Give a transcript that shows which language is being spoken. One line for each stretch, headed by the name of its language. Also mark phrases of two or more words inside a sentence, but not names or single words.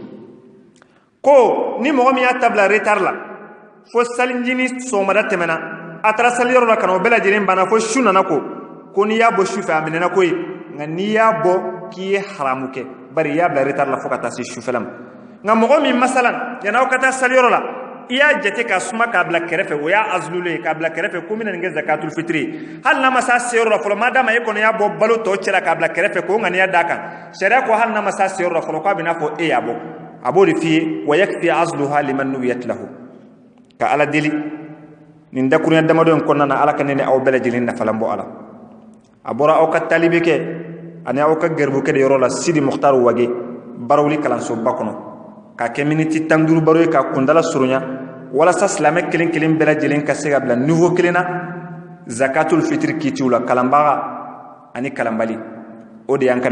Bambara: ko ni mɔgɔ min y'a ta bila retard la fo salijini sɔgɔmada tɛmɛna a taara saliyɔrɔ la ka na o bɛɛ lajɛlen banna fo su nana ko n'i y'a bɔ su fɛ a minɛna ko ye nka n'i y'a bɔ k'i ye haramu kɛ bari i y'a bila retard la fo ka taa se sufɛla ma nka mɔgɔ min masalan yan'aw ka taa saliyɔrɔ la i y'a jate k'a suma k'a bila kɛrɛfɛ o y'a azululen ye k'a bila kɛrɛfɛ ko n bɛna nin kɛ zakatul fitiri hali n'a ma s'a seyɔrɔ la fɔlɔ madama e kɔni y'a bɔ balo tɔ cɛla k'a bila kɛrɛfɛ k'o ŋaniya d'a kan sariya ko hali n'a ma s'a seyɔrɔ la fɔlɔ k'a bɛ n'a fɔ e y'a bɔ a b'o de f'i ye
Arabic: ويكفي عزلها لمن نويت له
Bambara: ka ala deli nin dakurunya damadɔ in kɔnɔna na ala ka ne ni aw bɛɛ lajɛlen nafalan bɔ a la a bɔra aw ka talibe kɛ ani aw ka gɛribukɛ de yɔrɔ la Sidi Mukhtar Wage barawuli kalansoba kɔnɔ k'a kɛ miniti 15 baro ye k'a kundala surunya walasa silamɛ kelen kelen bɛɛ lajɛlen ka se ka bila niveau kelen na zakatul fitri kitiw la kalanbaga ani kalanbali o de y'an ka